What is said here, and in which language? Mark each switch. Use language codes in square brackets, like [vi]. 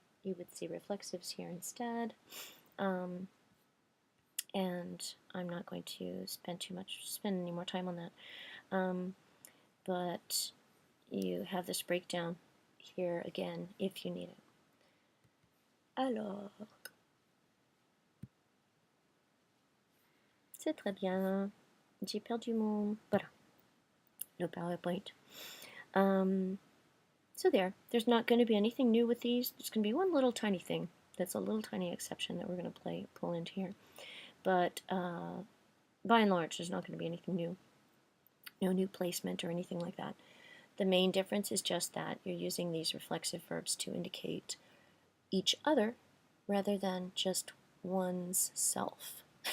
[en] You would see reflexives here instead. And I'm not going to spend any more time on that. But you have this breakdown here again if you need it. [fr] Alors, c'est très bien. J'ai perdu mon... Voilà. [en] no PowerPoint. So there's not going to be anything new with these. There's going to be one little tiny thing. That's a little tiny exception that we're going to pull into here. But by and large, there's not going to be anything new. No new placement or anything like that. The main difference is just that you're using these reflexive verbs to indicate each other rather than just one's self.